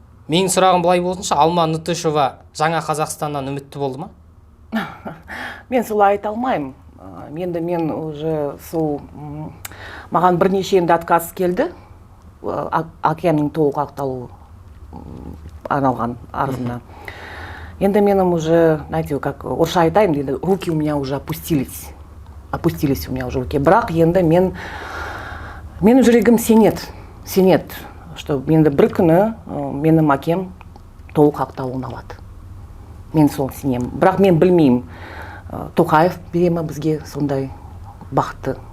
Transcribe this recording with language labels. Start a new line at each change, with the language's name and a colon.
Kazakh: Менің сұрағым былай болсыншы, Алма Нутышева жаңа Қазақстаннан үмітті болды ма? Мен солай айта алмаймын. Мен уже сол маған бірнеше енді отказ келді. Әкемнің толық ақталу арналған арызына. Енді менің уже,
Russian: знаете, как
Kazakh: орысша айтайын,
Russian: руки у меня уже опустились у меня уже руки.
Kazakh: Бірақ енді менің жүрегім сенет, что енді бір күні менің әкем толық ақталуын алады. Мен сол сенем. Бірақ мен білмеймін, Тоқаев бере ме бізге сондай бақытты.